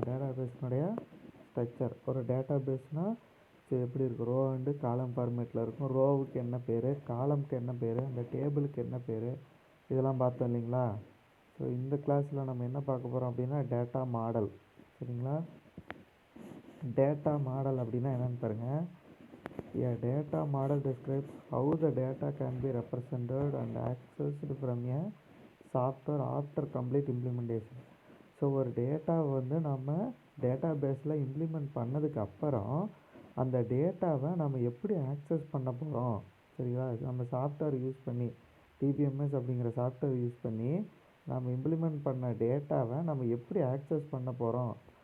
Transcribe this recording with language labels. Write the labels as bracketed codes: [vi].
[ta] Data பேஸினுடைய structure, ஒரு data பேஸ்னால் எப்படி இருக்கும், ரோ அண்டு காலம் ஃபார்மேட்டில் இருக்கும். ரோவுக்கு என்ன பேர், காலமுக்கு என்ன பேர், அந்த டேபிளுக்கு என்ன பேர், இதெல்லாம் பார்த்தோம் இல்லைங்களா. ஸோ இந்த கிளாஸில் நம்ம என்ன பார்க்க போகிறோம் அப்படின்னா டேட்டா மாடல். சரிங்களா. டேட்டா மாடல் அப்படின்னா என்னென்னு பாருங்கள். [en] A data model describes how the data can be represented and accessed from a software after complete implementation. [ta] So ஒரு டேட்டாவை வந்து நம்ம டேட்டா பேஸில் இம்ப்ளிமெண்ட் பண்ணதுக்கு அப்புறம் அந்த டேட்டாவை நம்ம எப்படி ஆக்சஸ் பண்ண போகிறோம். சரிங்களா. நம்ம சாஃப்ட்வேர் யூஸ் பண்ணி டிபிஎம்எஸ் அப்படிங்கிற சாஃப்ட்வேர் யூஸ் பண்ணி நம்ம இம்ப்ளிமெண்ட் பண்ண டேட்டாவை நம்ம எப்படி ஆக்சஸ் பண்ண போகிறோம்.